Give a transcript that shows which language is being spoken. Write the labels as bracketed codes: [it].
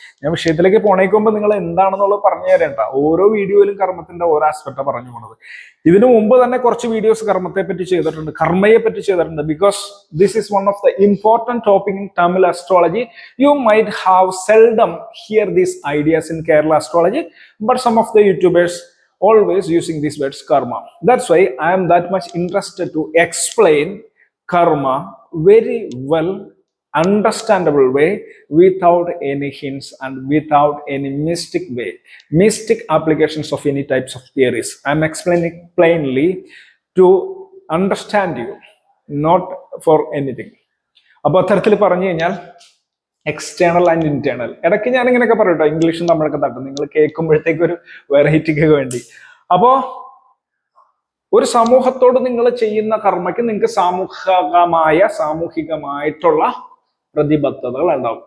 [ml] ഞാൻ വിഷയത്തിലേക്ക് പോണേക്കുമ്പോൾ നിങ്ങൾ എന്താണെന്നുള്ളത് പറഞ്ഞു തരേണ്ട. ഓരോ വീഡിയോയിലും കർമ്മത്തിന്റെ ഓരോ ആസ്പെക്റ്റാണ് പറഞ്ഞു പോണത്. ഇതിനു മുമ്പ് തന്നെ കുറച്ച് വീഡിയോസ് കർമ്മത്തെ പറ്റി ചെയ്തിട്ടുണ്ട്, കർമ്മയെ പറ്റി ചെയ്തിട്ടുണ്ട്. [en] Because this is one of the important topic in Tamil astrology. You might have seldom hear these ideas in Kerala astrology, but some of the YouTubers always using these words karma. That's why I am that much interested to explain karma very well, understandable way, without any hints and without any mystic way, mystic applications of any types of theories. I'm explaining plainly to understand you, not for anything. [ml] അപ്പോൾ അത്തരത്തിൽ പറഞ്ഞു കഴിഞ്ഞാൽ [en] external and internal, [ml] ഇടയ്ക്ക് ഞാൻ ഇങ്ങനെയൊക്കെ പറയട്ടോ, ഇംഗ്ലീഷും നമ്മളൊക്കെ തട്ടും, നിങ്ങൾ കേൾക്കുമ്പോഴത്തേക്ക് ഒരു വെറൈറ്റിക്ക് വേണ്ടി. അപ്പോ ഒരു സമൂഹത്തോട് നിങ്ങൾ ചെയ്യുന്ന കർമ്മയ്ക്ക് നിങ്ങൾക്ക് സാമൂഹികമായിട്ടുള്ള പ്രതിബദ്ധതകൾ ഉണ്ടാവും.